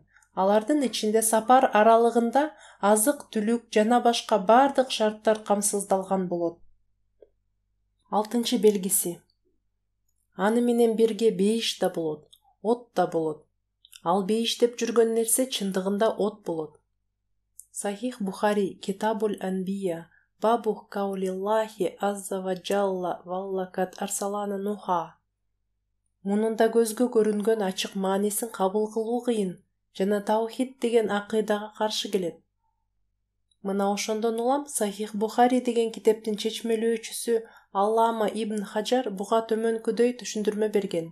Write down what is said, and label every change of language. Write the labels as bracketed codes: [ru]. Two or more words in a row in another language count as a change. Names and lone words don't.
[ky] Алардын ичинде сапар аралыгында азык-түлүк жана башка бардык шарттар камсыздалган болот. Алтынчы белгиси. Аны менен бирге бейиш да болот, от да болот. Ал бейиш деп жүргөн нерсе чындыгында от болот. Сахих Бухари Китабуль Анбия Бабу каулиллахи азза ва джалла валлакат арсалана нуха. Мунунда көзгө көрүнгөн ачык маанисин кабыл кылуу кыйын жана таухид деген акыйдага каршы келет. Мына ошондон улам Сахих Бухари деген китептин чечмелөөчүсү Аллама Ибн Хаджар буга төмөнкүдөй түшүндүрмө берген.